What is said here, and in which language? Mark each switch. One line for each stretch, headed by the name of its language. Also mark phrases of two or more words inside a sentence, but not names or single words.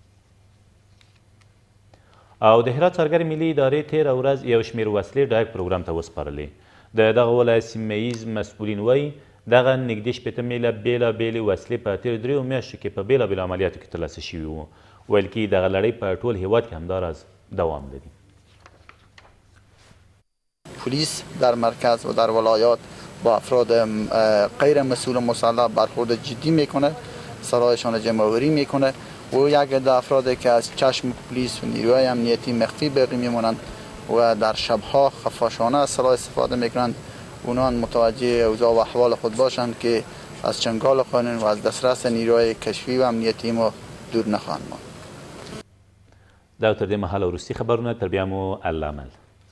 Pashto: او د هرات څرګر ملي ادارې تېره ورځ یو شمېر وسلې ډایک پروګرام ته وسپارلې. د دغه ولایت سیمه ییز مسؤلین وایي دغه نږدې 80 میله بېلابېلې وسلې په تېرو 3 میاشتو کې په بېلابېلو عملیاتو کې ترلاسه شوي وو. ویل کېږي دغه لړۍ په ټول هېواد کې همداراز دوام لري.
Persian: پلیس در مرکز و در ولایات با افراد غیر مسئول مسلح برخورد جدی میکنه، سرایشان جمع‌آوری میکنه و یک عده افرادی که از چشم پلیس و نیروهای امنیتی مخفی باقی میمونند و در شبها خفاشانه از سلاح استفاده میکنند، اونها متوجه اوضاع و احوال خود باشند که از چنگال قانون و از دسترس نیروهای کشفی و امنیتی ما دور نخواهند ماند.
Pashto: دا تر دې مهاله وروستي خبرونه تر بیا مو الله مل.